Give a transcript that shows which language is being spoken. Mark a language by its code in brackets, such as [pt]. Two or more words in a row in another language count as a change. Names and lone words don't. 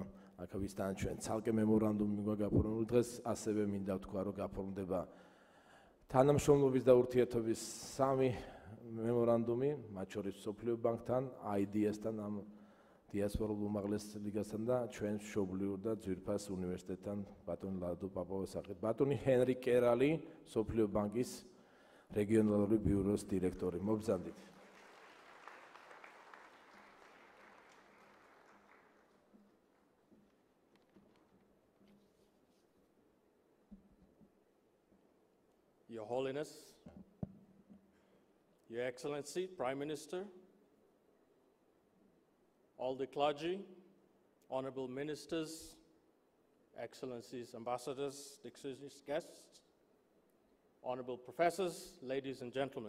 [ka] აქავისთან ჩვენ ცალკე მემორანდუმი გაფორმებული, დღეს ასევე მინდა ვთქვა, რომ გაფორმდება თანამშრომლობის და ურთიერთობის 3 მემორანდუმი, მათ შორის მსოფლიო ბანკთან, IDS-თან, ამ დიასპორულ უმაღლეს ლიგასთან და ჩვენ მშობლიურ და ძვირფას უნივერსიტეტთან, ბატონი ლადო პაპოვას სახით. ბატონი ჰენრი კერალი, მსოფლიო ბანკის რეგიონალური ბიუროს დირექტორი. მობრძანდით. [en] Your Holiness, Your Excellency, Prime Minister, all the clergy, honorable ministers, excellencies, ambassadors, distinguished guests, honorable professors, ladies and gentlemen.